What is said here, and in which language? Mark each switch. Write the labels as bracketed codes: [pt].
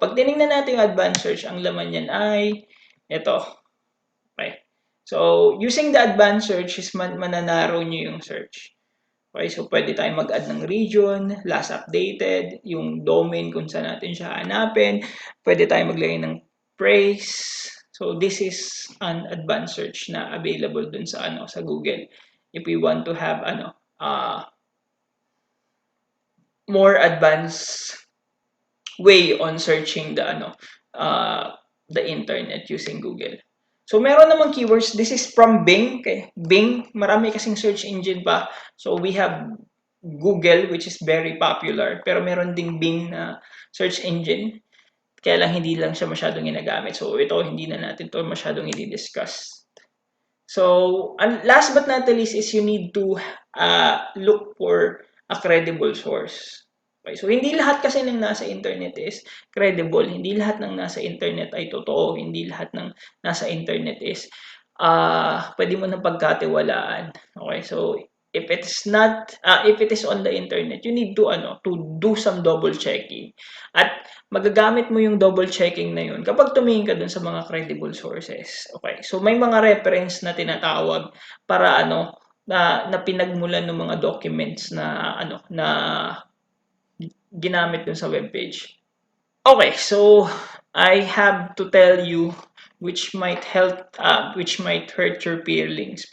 [tl] Pag tiningnan natin yung advanced search, ang laman niyan ay ito. [en] Okay? So using the advanced search [tl] is mananarrow niyo yung search. Okay, so pwede tayong mag-add ng region, last updated, yung domain kung saan natin siya hanapin. Pwede tayong maglagay ng praise. [en] So this is an advanced search [tl] na available dun sa Google. [en] If we want to have more advanced way on searching the internet using Google. So, meron namang keywords. This is from Bing. Okay? [tl] Bing, marami kasing search engine pa. [en] So, we have Google, which is very popular. [tl] Pero meron ding Bing na search engine. Kaya lang hindi lang siya masyadong ginagamit. [en] So, ito, [tl] hindi na natin ito masyadong i-discuss. [en] So, last but not the least is you need to look for a credible source. [tl] Okay, so hindi lahat kasi ng nasa internet is credible. Hindi lahat ng nasa internet ay totoo. Hindi lahat ng nasa internet is pwede mo nang pagkatiwalaan. [en] Okay, so if it is on the internet, you need to do some double checking. [tl] At magagamit mo yung double checking na yun kapag tumingin ka dun sa mga credible sources. Okay, so may mga reference na tinatawag para na pinagmulan ng mga documents na ginamit dun sa webpage. [en] Okay, so I have to tell you which might hurt your feelings.